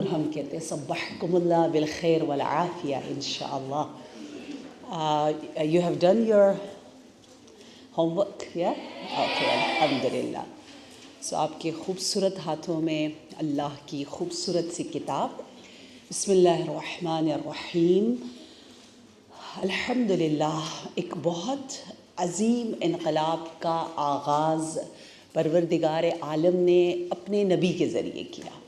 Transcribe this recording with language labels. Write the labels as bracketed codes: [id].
[ur] ہم کہتے ہیں [ar] صبحکم اللہ بالخیر والعافیہ انشاءاللہ. [en] You have done your homework, yeah? [ur] Okay, الحمدللہ. So آپ کے خوبصورت ہاتھوں میں اللہ کی خوبصورت سی کتاب [ar] بسم اللہ الرحمن الرحیم. [ur] الحمدللہ ایک بہت عظیم انقلاب کا آغاز پروردگار عالم نے اپنے نبی کے ذریعے کیا.